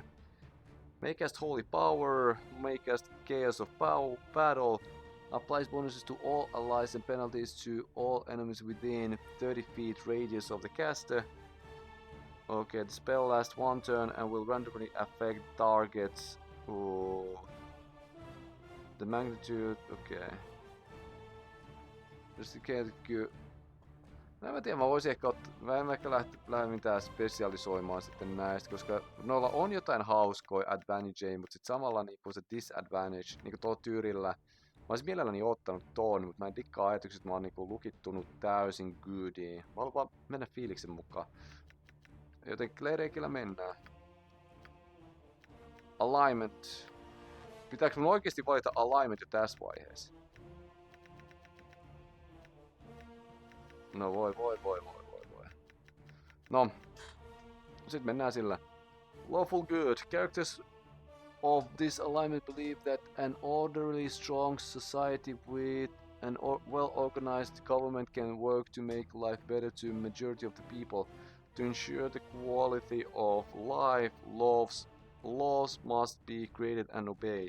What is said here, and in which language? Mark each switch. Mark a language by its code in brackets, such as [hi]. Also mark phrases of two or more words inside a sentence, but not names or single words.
[en] May cast Holy Power, may cast Chaos of Battle, applies bonuses to all allies and penalties to all enemies within 30 feet radius of the caster. Okay, the spell lasts 1 turn and will randomly affect targets. Ooh. The magnitude, okay. [fi] Mä tiedän, mä voisin ehkä mä en ehkä lähde mitään spesialisoimaan sitten näistä, koska noilla on jotain hauskoja advantageja, mutta sit samalla niinku se disadvantage, niinku tuolla tyyrillä. Mä olisin mielelläni ottanut ton, mutta mä en dikkaa ajatukset, että mä oon niinku lukittunut täysin goodiin. Mä haluan vaan mennä fiiliksen mukaan. Joten Clericillä mennään. Alignment. Pitääkö mun oikeesti valita alignment jo tässä vaiheessa? No voi. No. Sitten mennään sillä. Lawful good. [en] Characters of this alignment believe that an orderly, strong society with an well-organized government can work to make life better to majority of the people. To ensure the quality of life, laws must be created and obeyed.